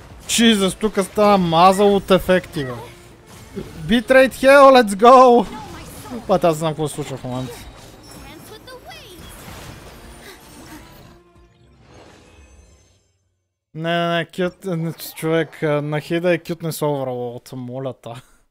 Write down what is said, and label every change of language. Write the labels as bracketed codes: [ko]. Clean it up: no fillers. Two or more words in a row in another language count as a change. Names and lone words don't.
[en] Jesus, [bg] тук става мазал от ефекти, бе. [en] Bitrate hell, let's go! [bg] Път аз знам какво се случва в момента. [en] Dance with the waves. [bg] Не, кют, човек, на хида е [en] cuteness overload, [bg] моля та.